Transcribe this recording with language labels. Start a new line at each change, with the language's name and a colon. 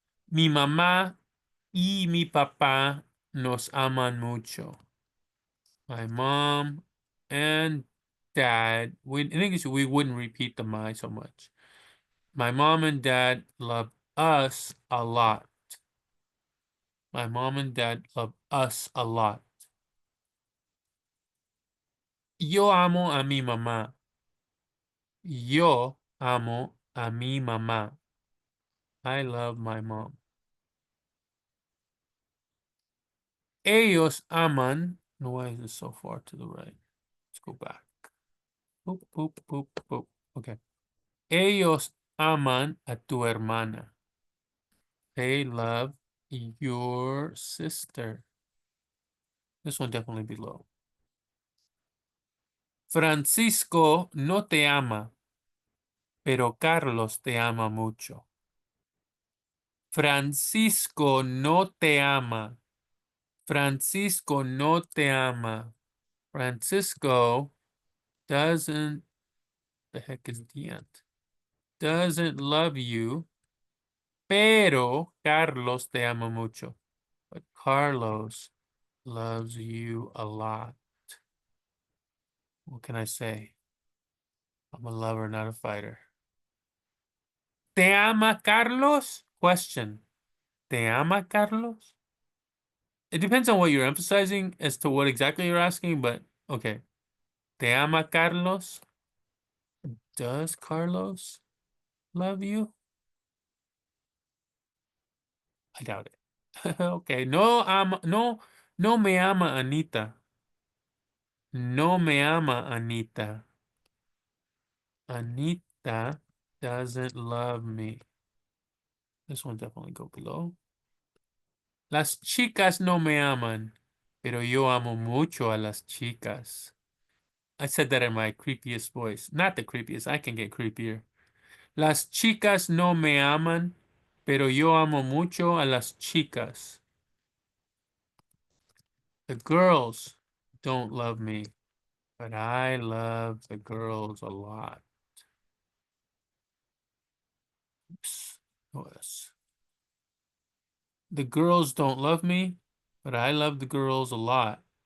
Spanish: Mi mamá y mi papá nos aman mucho.
English: My mom and dad, in English, we wouldn't repeat the my so much. My mom and dad love us a lot. My mom and dad love us a lot.
Spanish: Yo amo a mi mamá. Yo amo a mi mamá.
English: I love my mom.
Spanish: Ellos aman.
English: Why is this so far to the right? Let's go back. Boop, boop, boop, boop. Okay.
Spanish: Ellos aman a tu hermana.
English: They love your sister. This one definitely below.
Spanish: Francisco no te ama, pero Carlos te ama mucho. Francisco no te ama. Francisco no te ama.
English: Francisco doesn't, the heck is the end? Doesn't love you,
Spanish: pero Carlos te ama mucho.
English: But Carlos loves you a lot. What can I say? I'm a lover, not a fighter.
Spanish: ¿Te ama Carlos? Question. ¿Te ama Carlos?
English: It depends on what you're emphasizing as to what exactly you're asking, but okay.
Spanish: ¿Te ama Carlos?
English: Does Carlos love you? I doubt it. Okay.
Spanish: No me ama Anita. No me ama Anita.
English: Anita doesn't love me. This one definitely go below.
Spanish: Las chicas no me aman, pero yo amo mucho a las chicas.
English: I said that in my creepiest voice. Not the creepiest. I can get creepier.
Spanish: Las chicas no me aman, pero yo amo mucho a las chicas.
English: The girls don't love me, but I love the girls a lot. Oops. OS. The girls don't love me, but I love the girls a lot.